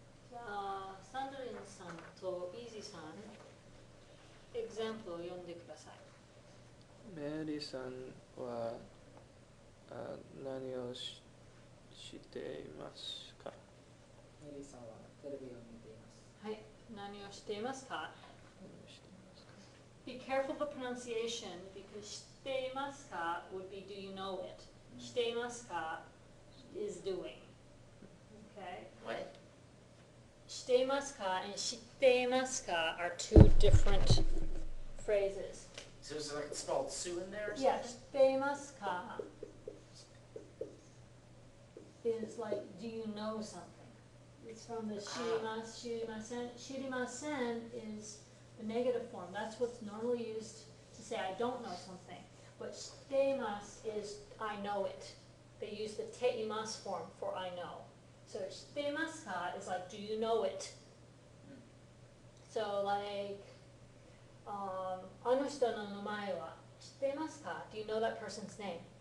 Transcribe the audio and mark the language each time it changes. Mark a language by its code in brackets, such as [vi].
[ja] じゃあ、サンドリンさんとイージーさん、エグザンプルを読んでください。メリーさんは何をしていますか？メリーさんはテレビを見ています。はい、何をしていますか？何をしていますか？ [en] Be careful the pronunciation because [ja] していますか [en] would be do you know it. [ja] していますか [en] is doing. Okay? What? [ja] していますか [en] and [ja] 知っていますか [en] are two different phrases. So is there like spelled Sue in there or something? Yeah, [ja] 知っていますか [en] is like, do you know something? It's from the [ja] 知ります、知りません。 [en] 知りません is the negative form. That's what's normally used to say I don't know something. But [ja] 知っています [en] is I know it. They use the ています form for I know. So [ja] 知っていますか [en] is like, do you know it? So like, [ja] あの人の名前は知っていますか [en] Do you know that person's name?